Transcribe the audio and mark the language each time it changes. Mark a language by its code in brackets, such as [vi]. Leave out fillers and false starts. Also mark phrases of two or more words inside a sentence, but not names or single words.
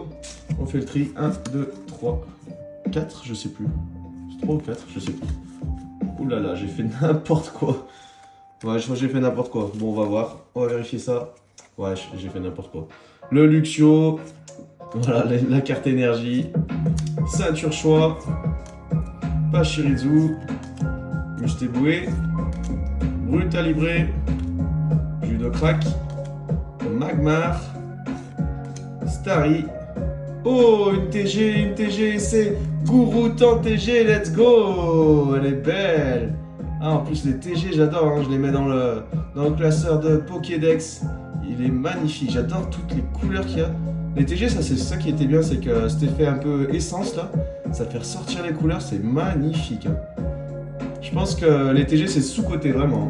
[fr] On fait le tri. 1, 2, 3, 4, je sais plus. 3 ou 4, je sais plus. Ouh là là, j'ai fait n'importe quoi. Ouais, je crois que j'ai fait n'importe quoi. Bon, on va voir. On va vérifier ça. Ouais, j'ai fait n'importe quoi. Le Luxio. Voilà, la carte énergie. Ceinture choix. Pachirizu. Mustéboué. Brutalibré. Judo Crack. Magmar. Starry. Oh, une TG, c'est Gouroutan TG, [en] let's go. [fr] Elle est belle. Ah, en plus, les TG, j'adore, hein, je les mets dans le classeur de Pokédex. Il est magnifique, j'adore toutes les couleurs qu'il y a. Les TG, ça, c'est ça qui était bien, c'est que cet effet un peu essence, là, ça fait ressortir les couleurs, c'est magnifique. Hein. Je pense que les TG, c'est sous-côté, vraiment.